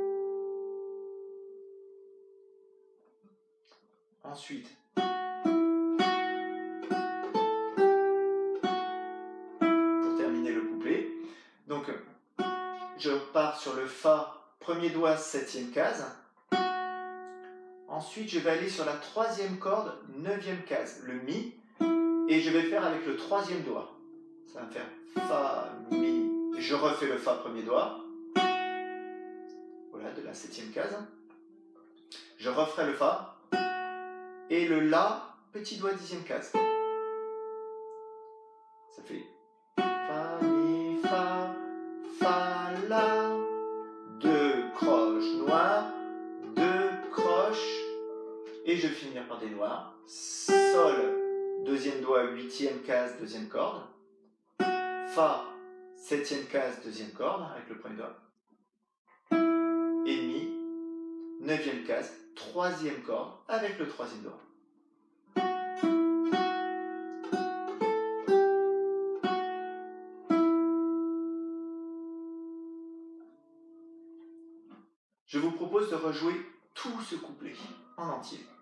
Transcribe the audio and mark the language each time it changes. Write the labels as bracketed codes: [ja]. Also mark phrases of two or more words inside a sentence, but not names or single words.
[fr] Ensuite, pour terminer le couplet, donc je pars sur le fa, premier doigt, 7e case. Ensuite, je vais aller sur la 3e corde, 9e case, le mi, et je vais faire avec le 3e doigt. Ça va me faire fa, mi. Je refais le fa, premier doigt. Voilà, de la 7e case. Je referai le fa. Et le la, petit doigt, 10e case. Ça fait fa, mi, fa, la. 2 croches noires, 2 croches. Et je vais finir par des noirs. Sol, deuxième doigt, 8e case, deuxième corde. Fa, 7e case, deuxième corde, avec le premier doigt. Et mi, 9e case, 3e corde, avec le 3e doigt. Je vous propose de rejouer tout ce couplet en entier.